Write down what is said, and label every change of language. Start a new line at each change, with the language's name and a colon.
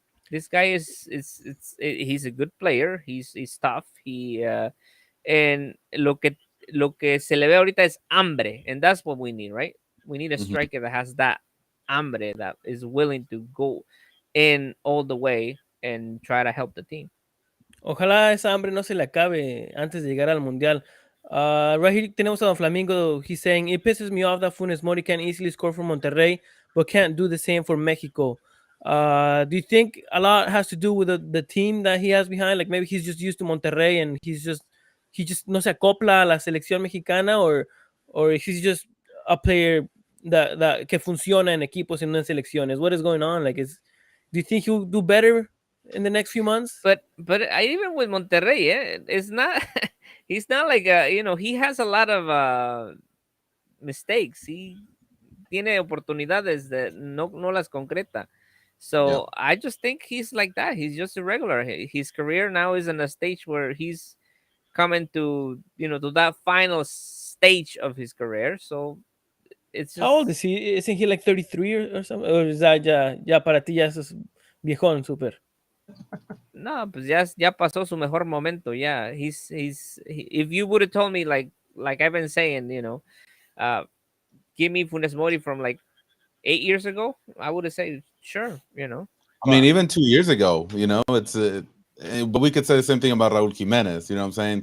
English: This guy he's a good player. He's tough. And
Spanish: lo que se le ve ahorita es hambre,
English: and that's what we need, right? We need a Mhm. striker that has that hambre, that is willing to go in all the way and try to help the team.
Spanish: Ojalá esa hambre no se le acabe antes de llegar al mundial.
English: Right here
Spanish: tenemos a
English: Don Flamingo. He's saying it pisses me off that Funes Mori can easily score for Monterrey, but can't do the same for Mexico. Do you think a lot has to do with the team that he has behind? Like maybe he's just used to Monterrey and he just
Spanish: no se acopla a la selección mexicana,
English: or he's just a player that
Spanish: que funciona en equipos y no en selecciones.
English: What is going on? Do you think he'll do better in the next few months? But even with Monterrey, it's not. He's not like he has a lot of mistakes.
Spanish: He tiene oportunidades that no las concreta.
English: Yeah. So I just think he's like that. He's just irregular. His career now is in a stage where he's coming to that final stage of his career. So it's How old just is he? Isn't he like 33 or something? Or is that
Spanish: ya para ti ya es viejón, super? no, pues ya pasó su mejor momento.
English: Yeah, if you would have told me like I've been saying, uh, give me Funes Mori from like 8 years ago, I would have said sure. I mean, But even 2 years ago, but we could say the same thing about Raul Jimenez. You know what I'm saying?